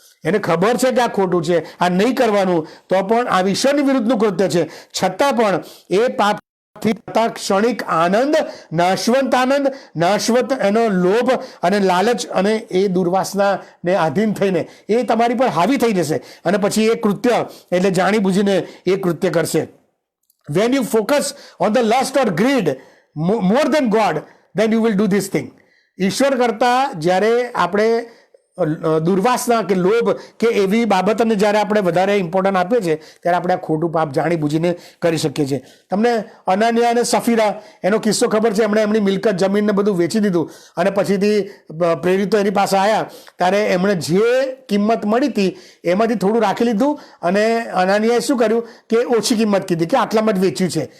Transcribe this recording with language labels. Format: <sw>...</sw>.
<gu>એને ખબર છે કે આ ખોટું છે, આ નહીં કરવાનું, તો પણ આ ઈશ્વરની વિરુદ્ધનું કૃત્ય છે, છતાં પણ એ પાપથી ક્ષણિક આનંદ, નાશવંત આનંદ, નાશવંત એનો લોભ અને લાલચ અને એ દુર્વાસનાને આધીન થઈને એ તમારી પર હાવી થઈ જશે, અને પછી એ કૃત્ય એટલે જાણી બુજીને એ કૃત્ય કરશે.</gu> <en>When you focus on the lust or greed more than God, then you will do this thing.</en> <gu>ઈશ્વર કરતા જ્યારે આપણે દુર્વાસના કે લોભ કે એવી બાબતોને જ્યારે આપણે વધારે ઇમ્પોર્ટન્ટ આપીએ છીએ, ત્યારે આપણે આ ખોટું પાપ જાણી બુજીને કરી શકીએ છીએ. તમને અનાનિયા અને સફીરા એનો કિસ્સો ખબર છે? એમણે એમની મિલકત, જમીનને બધું વેચી દીધું, અને પછીથી પ્રેરિતો એની પાસે આવ્યા ત્યારે એમણે જે કિંમત મળી હતી એમાંથી થોડું રાખી લીધું, અને અનાનિયાએ શું કર્યું કે ઓછી કિંમત કીધી કે આટલામાં જ વેચ્યું છે.</gu>